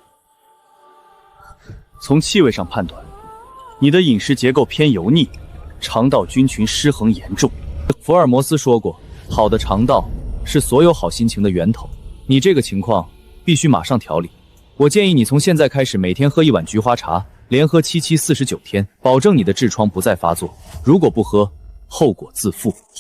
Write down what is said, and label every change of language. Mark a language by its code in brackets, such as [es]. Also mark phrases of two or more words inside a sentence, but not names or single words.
[zh] 從氣味上判斷，你的飲食結構偏油膩，腸道菌群失衡嚴重。福爾摩斯說過，好的腸道是所有好心情的源頭。你這個情況必須馬上調理。我建議你從現在開始每天喝1碗菊花茶，連喝7期49天，保證你的痔瘡不再發作。如果不喝，後果自負。